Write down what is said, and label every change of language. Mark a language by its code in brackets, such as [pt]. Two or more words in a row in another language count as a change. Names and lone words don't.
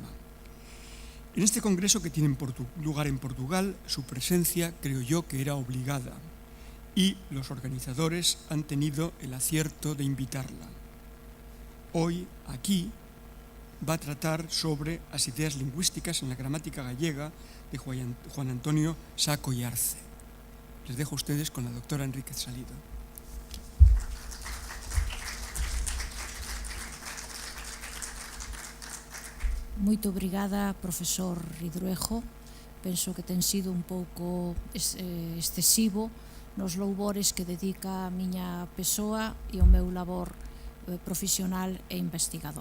[es] En este congreso que tiene lugar en Portugal, su presencia creo yo que era obligada y los organizadores han tenido el acierto de invitarla. Hoy, aquí, va a tratar sobre las ideas lingüísticas en la gramática gallega de Juan Antonio Saco y Arce. Les dejo a ustedes con la doctora Enríquez Salido. [gl] Moito obrigada, profesor Ridruejo. Penso que ten sido un pouco excesivo nos louvores que dedica a miña persoa e o meu labor profesional e investigador.